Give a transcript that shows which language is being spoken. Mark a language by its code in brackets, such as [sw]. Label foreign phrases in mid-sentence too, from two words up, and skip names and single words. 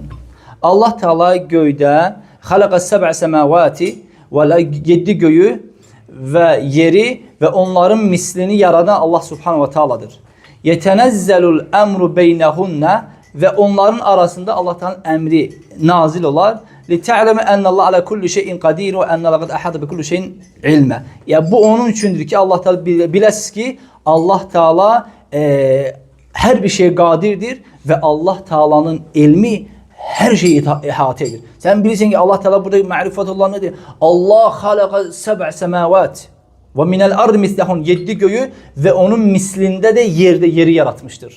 [az] Allah Teala göydə [ar] خَلَقَ سَبْعَ سَمَاوَاتٍ [az] və 7 göyü və yeri və onların mislini yaradan Allah [ar] سبحانه وتعالى'dır. يتنزل الأمر بينهن [az] və onların arasında Allah Teala'nın əmri nazil olar. [ar] لِتَعْلَمَ أَنَّ اللّٰهَ عَلَى كُلِّ شَيْءٍ قَدِيرٌ وَأَنَّ اللّٰهَ قَدْ أَحَاطَ بِكُلِّ شَيْءٍ عِلْمًا. [az] Yəni bu onun üçündür ki Allah Teala biləsiz ki Allah Teala hər bir şeye qadirdir və Allah Teala'nın elmi hər şeyi əhatə edir. Sən bilirsən ki Allah Teala burada ma'rifatullah nədir? Allah [ar] خلق سبع سماوات ومن الأرض مثلهن [az] 7 göyü və onun mislində də yeri yaratmışdır.